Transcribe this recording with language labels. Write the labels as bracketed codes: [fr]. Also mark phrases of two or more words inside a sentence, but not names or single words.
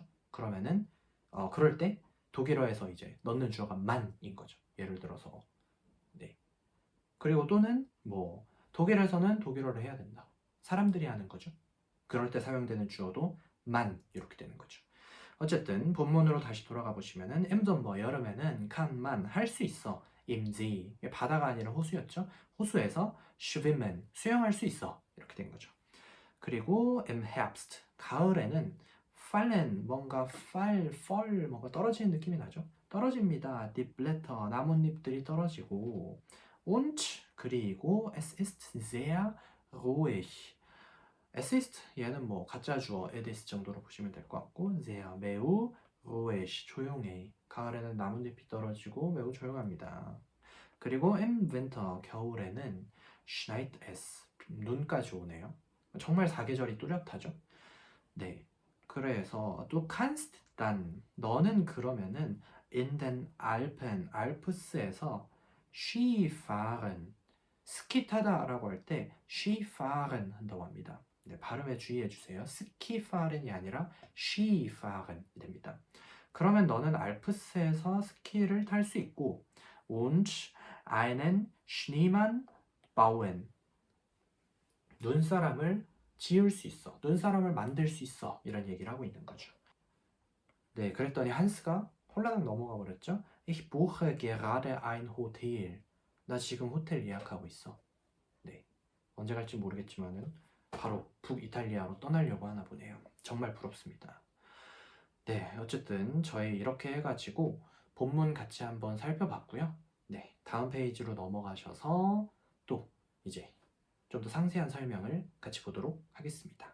[ko] 그러면은 그럴 때 독일어에서 이제 넣는 주어가 man인 거죠. 예를 들어서 네. 그리고 또는 뭐 독일에서는 독일어를 해야 된다. 사람들이 하는 거죠. 그럴 때 사용되는 주어도 man 이렇게 되는 거죠. 어쨌든 본문으로 다시 돌아가 보시면은 [de] im Sommer [ko] 여름에는 [de] kann man [ko] 할 수 있어. [de] im See [ko] 바다가 아니라 호수였죠. 호수에서 schwimmen 수영할 수 있어. 이렇게 된 거죠. 그리고 [de] im Herbst [ko] 가을에는 fallen 뭔가 fall 뭔가 떨어지는 느낌이 나죠. 떨어집니다. [de] die Blätter [ko] 나뭇잎들이 떨어지고 und 그리고 [de] es ist sehr ruhig. es ist [ko] 얘는 뭐 가짜 주어 [en] it is [ko] 정도로 보시면 될 것 같고 sehr 매우 ruhig 조용해. 가을에는 나뭇잎이 떨어지고 매우 조용합니다. 그리고 [de] im Winter [ko] 겨울에는 [de] schneit es [ko] 눈까지 오네요. 정말 사계절이 뚜렷하죠. 네. 그래서 또 [de] kannst dann [ko] 너는 그러면은 [de] in den Alpen [ko] 알프스에서 Skifahren 스키 타다라고 할 때 Skifahren 한다고 합니다. 네, 발음에 주의해 주세요. 스키파렌이 아니라 Skifahren 됩니다. 그러면 너는 알프스에서 스키를 탈 수 있고 [de] und einen Schneemann bauen [ko] 눈사람을 지을 수 있어. 눈사람을 만들 수 있어. 이런 얘기를 하고 있는 거죠. 네, 그랬더니 한스가 홀라당 넘어가 버렸죠. [de] Ich buche gerade ein Hotel. [ko] 나 지금 호텔 예약하고 있어. 네, 언제 갈지 모르겠지만은 바로 북이탈리아로 떠나려고 하나 보네요. 정말 부럽습니다. 네, 어쨌든 저희 이렇게 해가지고 본문 같이 한번 살펴봤고요. 네, 다음 페이지로 넘어가셔서 또 이제 좀 더 상세한 설명을 같이 보도록 하겠습니다.